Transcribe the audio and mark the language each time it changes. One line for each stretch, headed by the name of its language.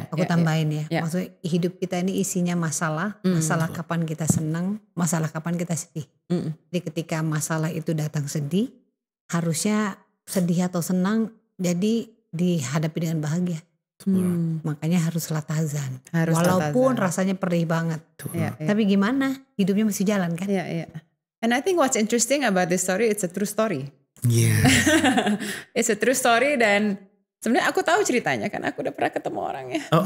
Indonesian: Aku tambahin ya, maksudnya hidup kita ini isinya masalah kapan kita senang, masalah kapan kita sedih. Jadi ketika masalah itu datang sedih, harusnya sedih atau senang jadi dihadapi dengan bahagia. Makanya harus Lahtazan. Walaupun rasanya perih banget. Tapi gimana? Hidupnya masih jalan kan?
English: And I think what's interesting about this story, it's a true story. It's a true story,
Indonesian: dan sebenarnya aku tahu ceritanya kan, aku udah pernah ketemu orangnya.